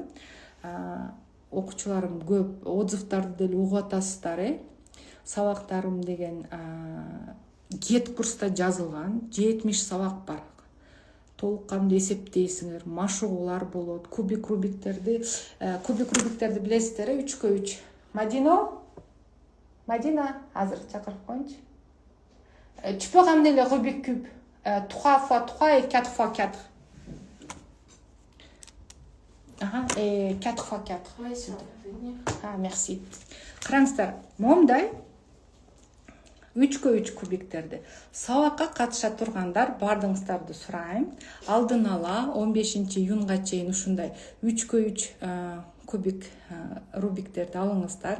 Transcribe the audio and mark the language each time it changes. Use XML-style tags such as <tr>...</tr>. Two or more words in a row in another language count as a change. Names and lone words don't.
<ky>Окуучуларым көп, отзывдарды деле угуп атасыздар, Сабактарым деген кет курста жазылган 70 сабак бар. Толук кандуу эсептейсиңер, машыгуулар болот, кубик рубиктерди билесиздер, 3x3. Мадина, азыр чакырып коюнчу.</ky> <fr>Tu peux ramener le Rubik Cube 3x3 et 4x4. Et 4x4. Oui, ça va venir. Merci.</fr> <ky>Караңыздар, момдай 3x3 кубиктерди сабакка катыша тургандар бардыңыздарды сурайм. Алдын ала 15 июнга чейин ушундай 3x3 кубик рубиктерди алыңыздар.</ky>